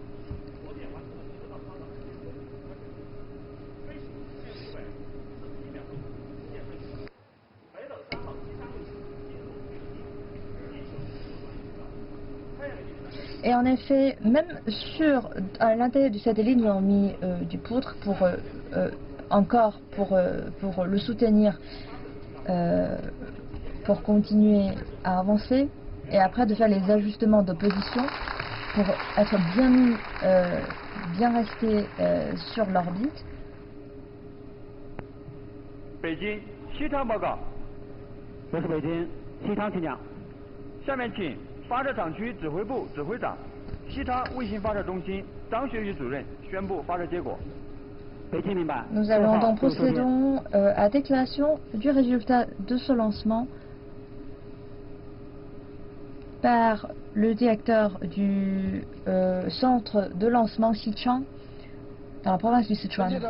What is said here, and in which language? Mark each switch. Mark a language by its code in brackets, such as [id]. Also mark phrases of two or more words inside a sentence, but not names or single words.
[fr] Et en effet, même à l'intérieur du satellite, nous avons mis du poutre pour le soutenir. Pour continuer à avancer et après de faire les ajustements de position pour être bien resté sur l'orbite. [zh] 北京西昌报告，我是北京西昌请讲。下面请发射场区指挥部指挥长、西昌卫星发射中心张学宇主任宣布发射结果。 [fr] Nous allons donc procéder à déclaration du résultat de ce lancement par le directeur du centre de lancement Xichang. dans la province du Sichuan.